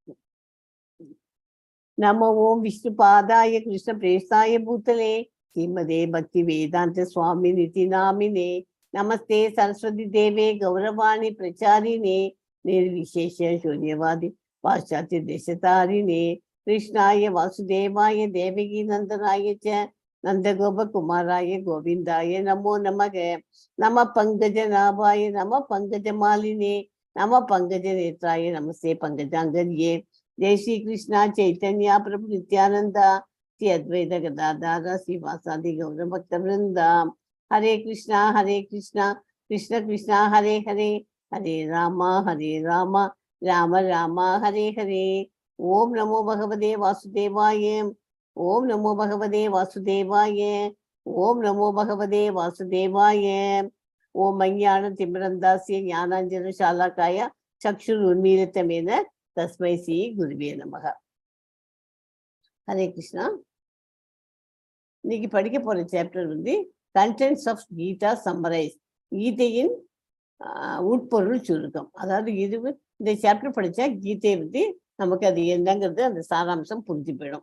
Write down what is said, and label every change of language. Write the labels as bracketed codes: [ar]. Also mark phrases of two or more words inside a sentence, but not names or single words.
[sa] नमो ओम विष्णु पादाय कृष्ण प्रेष्ठाय भूतले श्रीमते भक्ति वेदान्त स्वामी निति नामिने नमस्ते सरस्वती देवे गौरवाणी प्रचारिणे निर्विशेष शून्यवादी பாश्चात्य देशतारिणे कृष्णाय वासुदेवाय देवकी नन्दनाय च नन्दगोपकुमाराय गोविन्दाय नमो नमः नमः पङ्कजनाभाय नमः पङ्कजमालिने नमः पङ्कज नेत्राय नमस्ते पङ्कजाङ्घ्रये जय श्री कृष्णा चैतन्य प्रभु नित्यानंदा श्री अद्वैत गदाधर श्रीवासादि गौर भक्त वृंदा हरे कृष्णा कृष्ण कृष्णा हरे हरे हरे राम राम राम हरे हरे ओम नमो भगवते वासुदेवाय ओम नमो भगवते वासुदेवाय ओम नमो भगवते वासुदेवाय ओम अज्ञान तिमिरन्दास्य ज्ञानांजन शालाकाय चक्षुरुन्मीलितमेन तस्मै श्री गुरुवे नमः. हरे कृष्णा. [ta] இன்னைக்கு படிக்க போற சாப்டர் வந்து [en] contents of Gita summarise, [ta] கீதையின் உட்பொருள் சுருக்கம். அதாவது இந்த சாப்டர் படிச்சா கீதை வந்து நமக்கு அது என்னங்கிறது அந்த சாராம்சம் புரிஞ்சு போயிடும்.